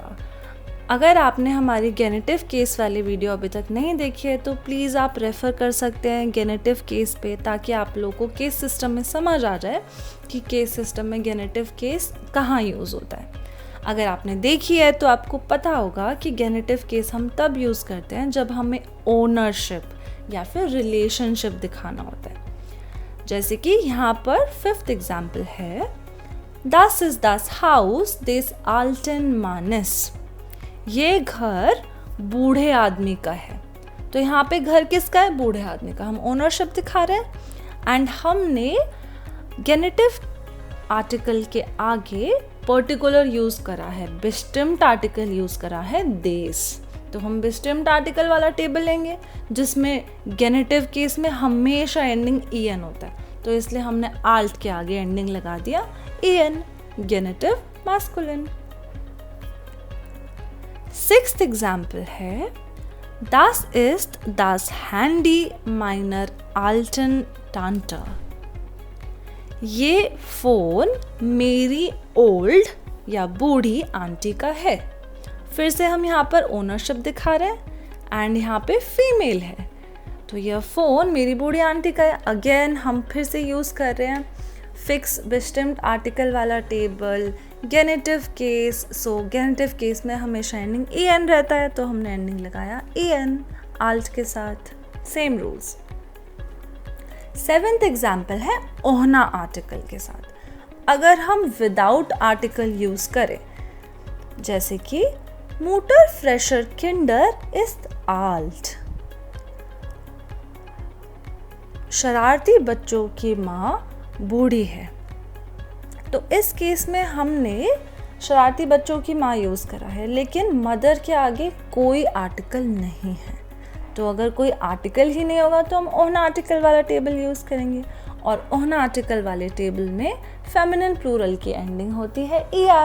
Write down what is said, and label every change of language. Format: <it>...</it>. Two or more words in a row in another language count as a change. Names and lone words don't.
<hi>अगर आपने हमारी</hi> <en>genitive case</en> <hi>वाली वीडियो अभी तक नहीं देखी है तो प्लीज़ आप रेफ़र कर सकते हैं</hi> <en>genitive case</en> <hi>पे, ताकि आप लोगों को</hi> <en>case system</en> <hi>में समझ आ जाए कि</hi> <en>case system</en> <hi>में</hi> <en>genitive case</en> <hi>कहाँ यूज़ होता है। अगर आपने देखी है तो आपको पता होगा कि</hi> <en>genitive case</en> <hi>हम तब यूज़ करते हैं जब हमें ओनरशिप या फिर रिलेशनशिप दिखाना होता है। जैसे कि यहाँ पर</hi> <en>fifth example</en> <de>है Das ist das Haus des alten Mannes।</de> <hi>ये घर बूढ़े आदमी का है। तो यहाँ पे घर किसका है? बूढ़े आदमी का। हम ओनरशिप दिखा रहे हैं एंड हमने</hi> <en>genitive article</en> <hi>के आगे पर्टिकुलर यूज करा है, bestimmt</hi> <en>article use</en> <hi>करा है देश। तो हम bestimmt आर्टिकल वाला टेबल लेंगे जिसमें</hi> <en>genitive case</en> <hi>में हमेशा एंडिंग en होता है, तो इसलिए हमने alt के आगे एंडिंग लगा दिया en,</hi> <en>genitive masculine. sixth example</en> <hi>है</hi> <de>Das ist das Handy meiner alten Tante।</de> <hi>ये फोन मेरी ओल्ड या बूढ़ी आंटी का है। फिर से हम यहाँ पर ओनरशिप दिखा रहे हैं एंड यहाँ पे फीमेल है, तो यह फ़ोन मेरी बूढ़ी आंटी का है। अगेन हम फिर से यूज़ कर रहे हैं फिक्स bestimmt आर्टिकल वाला टेबल,</hi> <en>genitive case. so genitive case</en> <hi>में हमेशा एंडिंग en रहता है, तो हमने एंडिंग लगाया en alt के साथ।</hi> <en>same rules. seventh example</en> <hi>है ohne आर्टिकल के साथ। अगर हम</hi> <en>without article use</en> <hi>करें, जैसे कि</hi> <de>Mutter fresher Kinder ist alt।</de> <hi>शरारती बच्चों की माँ बूढ़ी है, तो इस केस में हमने शरारती बच्चों की माँ यूज़ करा है, लेकिन मदर के आगे कोई आर्टिकल नहीं है। तो अगर कोई आर्टिकल ही नहीं होगा तो हम ohne आर्टिकल वाला</hi> <en>table use</en> <hi>करेंगे, और ohne आर्टिकल वाले टेबल में</hi> <en>feminine plural</en> <hi>की एंडिंग होती है er।</hi>